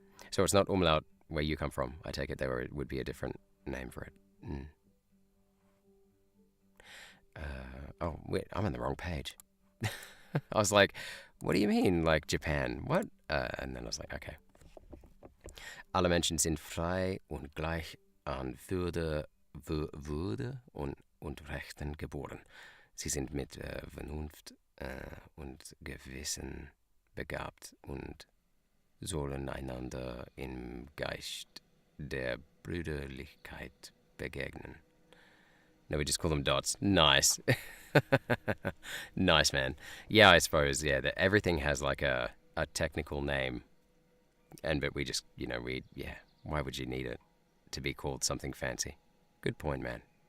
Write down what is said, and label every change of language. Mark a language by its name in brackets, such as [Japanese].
[English] So it's not umlaut where you come from. I take it there would be a different name for it. Oh, wait, I'm on the wrong page. I was like, what do you mean, like Japan? What? And then I was like, okay. [German] Alle Menschen sind frei und gleich an Würde und Rechten geboren. Sie sind mit Vernunft und Gewissen begabt und sollen einander im Geist der Brüderlichkeit begegnen. [English] No, we just call them dots. Nice. Nice, man. Yeah, I suppose, yeah, that everything has like a technical name. But we just, why would you need it to be called something fancy? Good point, man.